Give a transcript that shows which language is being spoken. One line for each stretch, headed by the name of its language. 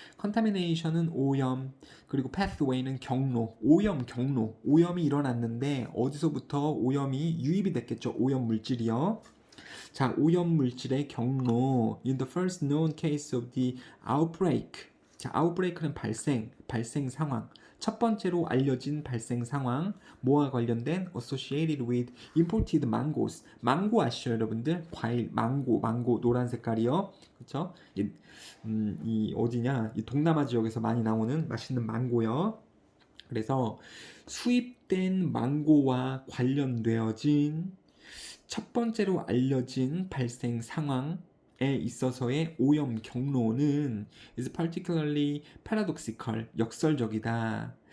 Korean: contamination은 오염, 그리고 pathway는 경로, 오염 경로. 오염이 일어났는데 어디서부터 오염이 유입이 됐겠죠. 오염 물질이요. 자, 오염 물질의 경로.
English: In the first known case of the outbreak.
Korean: 자, outbreak는 발생 상황. 첫 번째로 알려진 발생 상황. 뭐와 관련된?
English: Associated with imported mangoes.
Korean: 망고 아시죠, 여러분들? 과일, 망고 노란 색깔이요. 그쵸? 이 어디냐? 이 동남아 지역에서 많이 나오는 맛있는 망고요. 그래서 수입된 망고와 관련되어진 첫 번째로 알려진 발생 상황에 있어서의 오염 경로는
English: is particularly paradoxical,
Korean: 역설적이다.